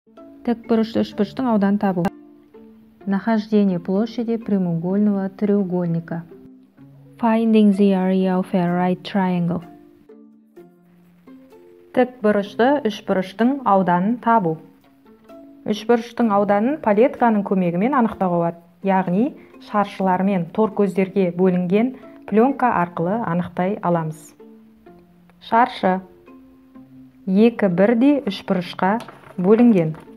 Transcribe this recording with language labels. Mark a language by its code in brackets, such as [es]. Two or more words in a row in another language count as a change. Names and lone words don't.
[kk] Тікбұрышты үшбұрыштың ауданын табу. [ru] Нахождение площади прямоугольного треугольника. [en] Finding the area of a right triangle. [kk] Тікбұрышты үшбұрыштың ауданын табу. Үшбұрыштың ауданын палетканың көмегімен анықтауға болады. Яғни шаршылар мен тор көздерге бөлінген пленка арқылы анықтай аламыз. Шаршы 2 бірдей үшбұрышқа бөлінген.